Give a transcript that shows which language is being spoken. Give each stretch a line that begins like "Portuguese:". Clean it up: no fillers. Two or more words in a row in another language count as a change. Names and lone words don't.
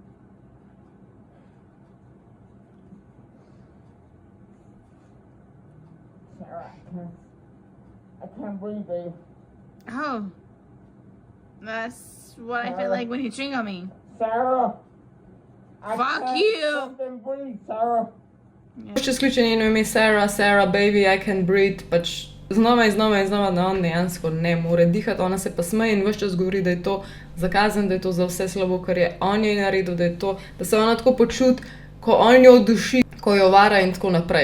English: Sarah, I can't breathe, babe. Oh. That's what I feel like when you ching on me. Sarah. I Fuck can't you. fucking breathe, Sarah.
Slovenian: Če sključi njeno ime Sarah, Sarah,
English: baby, I can breathe,
Slovenian: pač znova in znova in znova, da on dejansko ne more dihati, ona se pa smeje in ves čas govori, da je to zakazen, da je to za vse slabo, kar je on jej naredil, da je to, da se ona tako počuti, ko on jo duši, ko jo vara in tako naprej.